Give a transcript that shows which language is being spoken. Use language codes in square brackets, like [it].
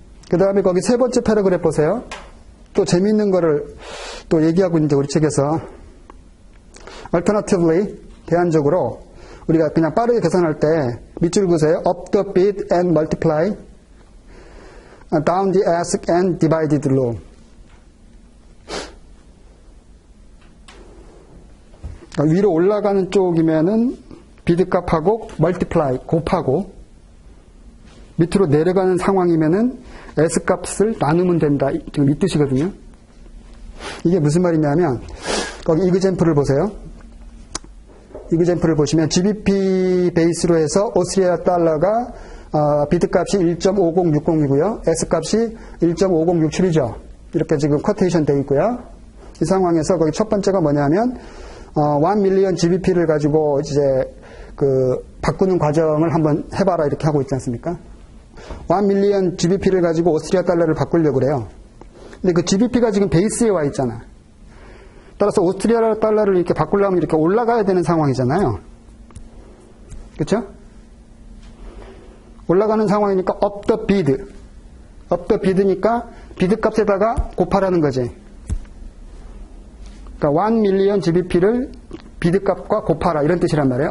[ko] 그 다음에 거기 세 번째 패러그랩 보세요. 또 재미있는 거를 또 얘기하고 있는데 우리 책에서 Alternatively, 대안적으로 우리가 그냥 빠르게 계산할 때 밑줄 그으세요. [en] Up the bid and multiply, down the ask and divided law. [ko] 그러니까 위로 올라가는 쪽이면은 비드 값하고 multiply 곱하고, 밑으로 내려가는 상황이면은 S 값을 나누면 된다. 지금 이 뜻이거든요. 이게 무슨 말이냐면 거기 이그젬플을 보세요. 이그젬플을 보시면 GBP 베이스로 해서 오스트리아 달러가 비드 값이 1.5060이고요. S 값이 1.5067이죠. 이렇게 지금 쿼테이션 되어 있고요. 이 상황에서 거기 첫 번째가 뭐냐면 1 밀리언 GBP를 가지고 이제 그 바꾸는 과정을 한번 해봐라 이렇게 하고 있지 않습니까? 1 밀리언 GBP를 가지고 오스트리아 달러를 바꾸려고 그래요. 근데 그 GBP가 지금 베이스에 와 있잖아. 따라서 오스트리아 달러를 이렇게 바꾸려면 이렇게 올라가야 되는 상황이잖아요. 그렇죠? 올라가는 상황이니까 [en] up the bid. up the bid [ko] 니까 비드 값에다가 곱하라는 거지. 그러니까 1 million GBP를 비드 값과 곱하라 이런 뜻이란 말이에요.